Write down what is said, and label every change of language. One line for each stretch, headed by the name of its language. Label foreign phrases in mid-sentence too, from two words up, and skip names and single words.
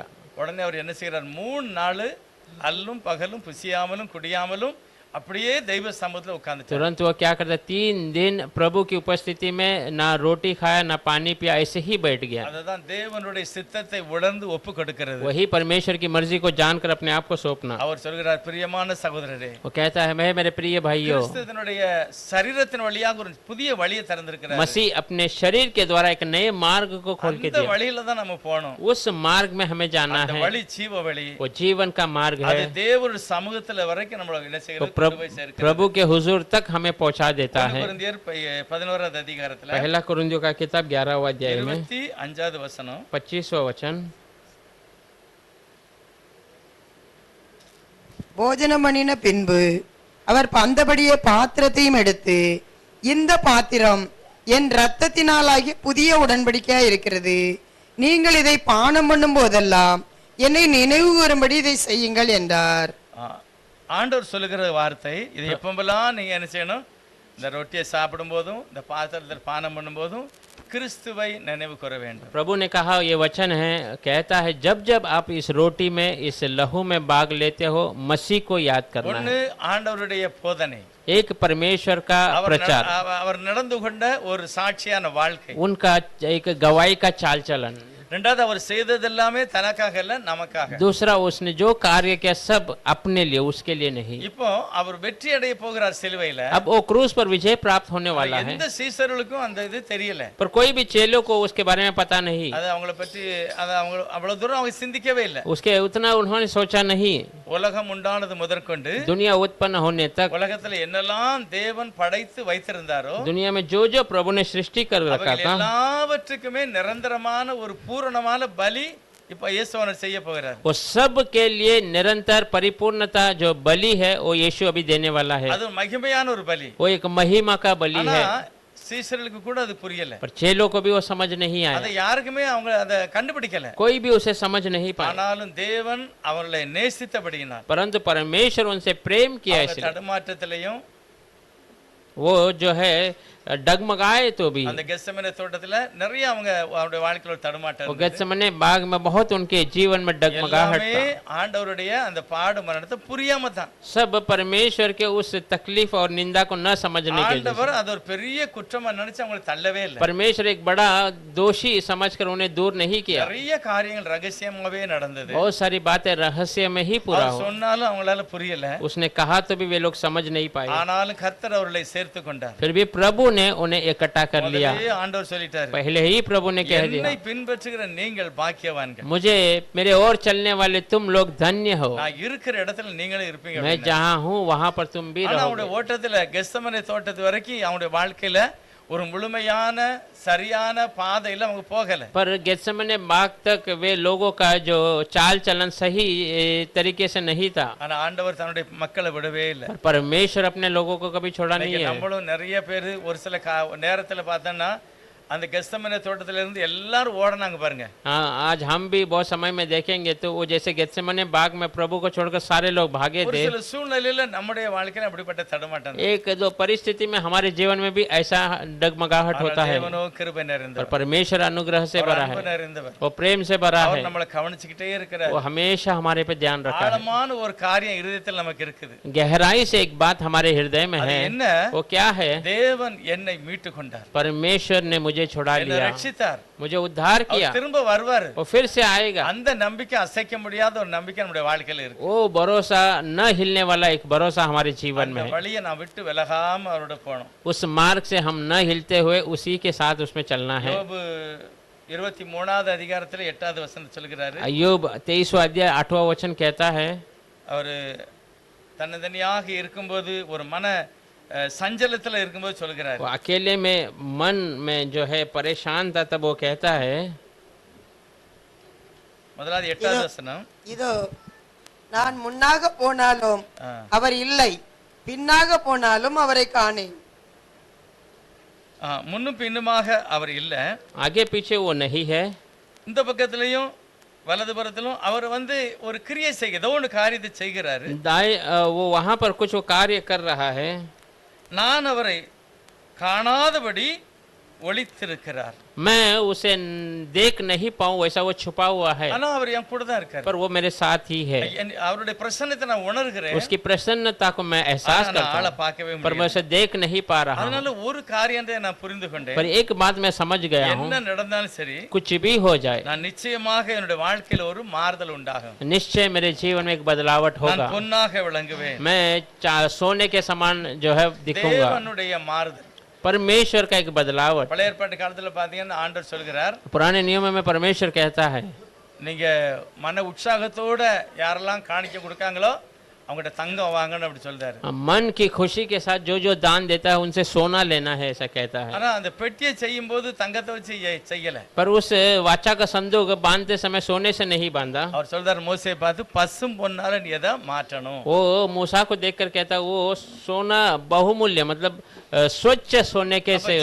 Tamil: உடனே அவர் என்ன செய்கிறார்? 3 நாள் அல்லும் பகலும் புசியாமலும் குடியாமலும் அப்படியே தெய்வ சமூகத்துல உட்கார்ந்துட்டார்।
Hindi: तुरंत वो क्या करता, 3 दिन प्रभु की उपस्थिति में ना रोटी खाया ना पानी पिया, ऐसे ही बैठ गया।
Tamil: அதுதான் தேவனுடைய சித்தத்தை உணர்ந்து ஒப்பு கொடுக்கிறது।
Hindi: वही परमेश्वर की मर्जी को जानकर अपने आप को सौंपना।
Tamil: அவர் சொல்கிறார், பிரியமான சகோதரரே,
Hindi: वो कहता है मैं मेरे प्रिय भाइयों,
Tamil: கிறிஸ்துவினுடைய சரீரத்தின் வழியாக ஒரு புதிய வழியை திறந்திருக்கிறார்।
Hindi: मसीह अपने शरीर के द्वारा एक नए मार्ग को खोल के
Tamil: அந்த
Hindi: दिया।
Tamil: வழியில தான் நம்ம போகணும்।
Hindi: उस मार्ग में हमें जाना
Tamil: அந்த
Hindi: है।
Tamil: வழி ஜீவ வழி।
Hindi: वो जीवन का मार्ग
Tamil: அது
Hindi: है।
Tamil: தேவனுடைய சமூகத்துல வரைக்கும் நம்மள என்ன
Hindi: वो
Tamil: செய்கிறது? கொண்டு போய் சேர்க்கிறது।
Hindi: प्रभु के हुजूर तक हमें पहुंचा देता है।
Tamil: கொரிந்தியர் 11வது அதிகாரத்துல
Hindi: पहला कुरिन्थियों का किताब 11वां अध्याय में
Tamil: 25வது வசனம்,
Hindi: 25वां वचन,
Tamil: போஜனம் பண்ணின பின்பு அவர் பந்தபடியே பாத்திரத்தையும் எடுத்து, இந்த பாத்திரம் என் இரத்தத்தினாலாகிய புதிய உடன்படிக்கையா இருக்கிறது, நீங்கள் இதை பானம் பண்ணும் போதெல்லாம் என்னை நினைவு கூறும்படி இதை செய்யுங்கள் என்றார். ஆண்டவர் சொல்லுகிற வார்த்தை இது, எப்பெல்லாம் நீங்க என்ன செய்யணும்? இந்த ரொட்டியை சாப்பிடும் போதும் இந்த பாத்திரத்தில் பானம் பண்ணும் போதும் கிறிஸ்துவை நினைவு கூற வேண்டும்।
Hindi: प्रभु ने कहा, ये वचन है, कहता है जब जब आप इस रोटी में इस लहू में भाग लेते हो, मसीह को याद करना
Tamil: ஒன்னு
Hindi: है।
Tamil: ஆண்டவருடைய போதனை,
Hindi: एक परमेश्वर का प्रचार,
Tamil: அவர் நடந்து கொண்ட ஒரு சாட்சியான வாழ்க்கை,
Hindi: उनका एक गवाही का चाल चलन,
Tamil: ரெண்டாவது அவர் செய்ததெல்லாமே தனக்காக இல்ல நமக்காக।
Hindi: दूसरा उसने जो कार्य किया सब अपने लिए, उसके लिए नहीं।
Tamil: இப்போ அவர் வெற்றி அடைய போகிறார் சிலுவையில।
Hindi: अब वो क्रूस पर विजय प्राप्त होने वाला है,
Tamil: எந்த சீசர்களுக்கும் அந்த இது தெரியல।
Hindi: पर कोई भी चेलों को उसके बारे में पता नहीं।
Tamil: அது அவங்கள பற்றி அவங்க அவ்வளவு தூரம் அவங்க சிந்திக்கவே இல்லை।
Hindi: उसके उतना उन्होंने सोचा नहीं।
Tamil: உலகம் உண்டானது முதற்கொண்டு
Hindi: दुनिया उत्पन्न होने तक
Tamil: உலகத்துல என்னெல்லாம் தேவன் படைத்து வைத்திருந்தாரோ,
Hindi: दुनिया में जो जो प्रभु ने सृष्टि कर रखा
Tamil: அவைகள்
Hindi: था,
Tamil: எல்லாவற்றுக்குமே நிரந்தரமான ஒரு பூரணமான பலி இப்ப இயேசுவனர் செய்ய போகிறார்।
Hindi: वो सब के लिए निरंतर परिपूर्णता जो बलि है वो यीशु अभी देने वाला है।
Tamil: அது மகிமையான ஒரு பலி।
Hindi: वो एक महिमा का बलि
Tamil: ஆனா
Hindi: है,
Tamil: சீசர்களுக்கு கூட அது புரியல।
Hindi: पर चेलों को भी वो समझ नहीं
Tamil: அதை
Hindi: आया,
Tamil: யாருக்குமே அவங்க அதை கண்டுபிடிக்கல।
Hindi: कोई भी उसे समझ नहीं पाया।
Tamil: ஆனாலும் தேவன் அவர்களை நேசித்தபடியினால்,
Hindi: परंतु परमेश्वर उनसे प्रेम किया,
Tamil: அவங்க
Hindi: इसलिए
Tamil: தடுமாற்றத்திலையும்
Hindi: वो जो है डगमगाए तो भी।
Tamil: அந்த கெத்செமனே தோட்டத்துல நிறைய அவங்க அவருடைய வாழ்க்கையில ஒரு தடுமாட்டம்
Hindi: वो
Tamil: இருந்தது।
Hindi: गेत्सेमने बाग में बहुत उनके जीवन में डगमगाहट
Tamil: எல்லாமே
Hindi: था।
Tamil: ஆண்டவருடைய அந்த பாடு மரணத்தை புரியாம தான்।
Hindi: सब परमेश्वर के उस तकलीफ और निंदा को न समझने के
Tamil: ஆண்டவர்
Hindi: वजह
Tamil: அது ஒரு பெரிய குற்றமா நினைச்சு அவங்களை தள்ளவே
Hindi: से
Tamil: இல்லை।
Hindi: परमेश्वर एक बड़ा दोषी समझकर उन्हें दूर नहीं किया।
Tamil: நிறைய காரியங்கள் ரகசியமாவே நடந்தது।
Hindi: बहुत सारी बातें रहस्य में ही पूरा
Tamil: அவர்
Hindi: हो।
Tamil: சொன்னாலும் அவங்களால புரியல।
Hindi: उसने कहा तो भी वे लोग समझ नहीं पाए,
Tamil: ஆனாலும் கர்த்தர் அவர்களை சேர்த்து கொண்டார்।
Hindi: फिर भी प्रभु ने उन्हें इकट्ठा कर लिया।
Tamil: முதல்லயே ஆண்டவர் சொல்லிட்டாரு,
Hindi: पहले ही प्रभु ने कह दिया,
Tamil: என்னை பின்பற்றுகிற நீங்கள் பாக்கியவான்கள்,
Hindi: मुझे मेरे और चलने वाले तुम लोग धन्य हो।
Tamil: நான் இருக்கிற இடத்துல நீங்களும் இருப்பீங்க
Hindi: मैं
Tamil: அப்படின்னாரு।
Hindi: जहाँ हूँ वहाँ पर तुम भी
Tamil: ஆனா
Hindi: रहोगे।
Tamil: அவனுடைய ஓட்டத்துல கெத்செமனே தோட்டத்து வரைக்கும் அவனுடைய வாழ்க்கையில ஒரு முழுமையான சரியான பாதையில அவங்க போகல।
Hindi: पर गेत्सेमने बाग तक वे लोगों का जो चाल चलन सही तरीके से नहीं था।
Tamil: ஆனா ஆண்டவர் தன்னுடைய மக்களை விடவே இல்லை।
Hindi: पर परमेश्वर अपने लोगों को कभी छोड़ा नहीं
Tamil: இன்னைக்கு
Hindi: है।
Tamil: நம்மளும் நிறைய பேர் ஒரு சில நேரத்துல பார்த்தோம்னா அந்த கெத்செமனே தோட்டத்துல இருந்து எல்லாரும் ஓடுனாங்க பாருங்க।
Hindi: हाँ, आज हम भी बहुत समय में देखेंगे तो वो जैसे गेत्सेमने बाग में प्रभु को छोड़कर सारे लोग भागे
Tamil: ஒரு
Hindi: थे।
Tamil: சில சூழ்நிலையில நம்முடைய வாழ்க்கையில அப்படிப்பட்ட தடுமாட்டம்।
Hindi: एक दो परिस्थिति में हमारे जीवन में भी ऐसा डगमगाहट होता है,
Tamil: தேவனோ கிருபை
Hindi: पर
Tamil: நிறைந்தவர்,
Hindi: परमेश्वर अनुग्रह से
Tamil: அவர்
Hindi: भरा
Tamil: அன்பு
Hindi: है,
Tamil: நிறைந்தவர்,
Hindi: वो प्रेम से भरा
Tamil: அவர்
Hindi: है,
Tamil: நம்மளை கவனிச்சுக்கிட்டே இருக்கிறார்।
Hindi: वो हमेशा हमारे पे ध्यान रखा है।
Tamil: ஆழமான ஒரு காரியம் இருதயத்தில் நமக்கு இருக்குது।
Hindi: गहराई से एक बात हमारे हृदय में
Tamil: அது
Hindi: है,
Tamil: என்ன?
Hindi: वो क्या है?
Tamil: தேவன் என்னை மீட்டு கொண்டார்,
Hindi: परमेश्वर ने मुझे छुड़ा
Tamil: என்னை
Hindi: लिया,
Tamil: ரட்சித்தார்,
Hindi: मुझे उद्धार किया,
Tamil: அவர் திரும்ப வருவாரு।
Hindi: वो फिर से आएगा।
Tamil: அந்த நம்பிக்கை அசைக்க முடியாத ஒரு நம்பிக்கை நம்முடைய வாழ்க்கையில இருக்கு।
Hindi: वो भरोसा न हिलने वाला एक भरोसा हमारे जीवन
Tamil: அந்த
Hindi: में है।
Tamil: வழியை நான் விட்டு விலகாம அவரோட போகணும்।
Hindi: उस मार्ग से हम न हिलते हुए उसी के साथ उसमें चलना है।
Tamil: யோபு 23வது அதிகாரத்துல 8வது வசனம் சொல்கிறாரு,
Hindi: अय्यूब 23वां अध्याय 8वां वचन कहता है,
Tamil: அவரு தன்னந்தனியாக இருக்கும்போது ஒரு மன சஞ்சலத்துல இருக்கும்போது சொல்கிறார்.
Hindi: वो अकेले में मन में जो है परेशान था, तब वो कहता है,
Tamil: முதலாவது 8வது வசனம். இதோ நான் முன்னாக போனாலும் ஆ. அவர் இல்லை, பின்னாக போனாலும் அவரை காணேன். முன்னும் பின்னுமாக அவர் இல்ல,
Hindi: आगे पीछे वो नहीं है,
Tamil: இந்த பக்கத்திலையும் வலதுபுறத்திலும் அவர் ஒரு கிரியை செய்ய ஏதோ ஒன்று காரியத்தை செய்கிறாரு.
Hindi: दाएं वो वहां पर कुछ वो कार्य कर रहा है,
Tamil: நான் அவரை காணாதபடி ஒளித்திருக்கிறார்.
Hindi: मैं उसे देख नहीं पाऊं वैसा वो छुपा हुआ है,
Tamil: ஆனா அவர் என் கூட தான் இருக்காரு. पर वो मेरे साथ ही है। அவருடைய பிரசன்னத்தை நான் உணர்கிறேன்.
Hindi: उसकी प्रसन्नता को मैं एहसास
Tamil: ஆனா
Hindi: करता
Tamil: ஆளை
Hindi: हूं,
Tamil: பார்க்கவே
Hindi: पर मैं
Tamil: முடியல.
Hindi: उसे देख नहीं पा रहा हूं।
Tamil: அதனால ஒரு காரியத்தை நான் புரிந்து கொண்டேன்.
Hindi: पर एक बात मैं समझ गया हूं,
Tamil: என்ன நடந்தாலும் சரி,
Hindi: कुछ भी हो जाए,
Tamil: நான் நிச்சயமாக என்னுடைய வாழ்க்கையில ஒரு மாறுதல் உண்டாகும்.
Hindi: निश्चय मेरे जीवन में एक बदलावट
Tamil: நான்
Hindi: होगा।
Tamil: பொன்னாக விளங்குவேன்.
Hindi: मैं सोने के समान जो है दिखूंगा।
Tamil: தேவனுடைய மாறுதல்.
Hindi: परमेश्वर का एक बदलावट।
Tamil: பழைய ஏற்பாட்டு காலத்துல பாத்தீங்கன்னா ஆண்டவர் சொல்கிறார்,
Hindi: पुराने नियमों में परमेश्वर कहता है,
Tamil: நீங்க மன உற்சாகத்தோட யாரெல்லாம் காணிக்க கொடுக்காங்களோ அவங்ககிட்ட தங்கம் வாங்கன்னு அப்படி சொல்றாரு.
Hindi: मन की खुशी के साथ जो जो दान देता है उनसे सोना लेना है, ऐसा कहता है।
Tamil: ஆனா அந்த பெட்டியை செய்யும் போது தங்கத்தை வச்சு செய்யல.
Hindi: पर उस वाचा का संदूक बांधते समय सोने से नहीं बांधा।
Tamil: அவர் சொல்றாரு மோசே பார்த்து, பசும் பொன்னால நீ எதை மாற்றணும்.
Hindi: वो मूसा को देखकर कहता है, वो सोना बहुमूल्य मतलब स्वच्छ सोने के से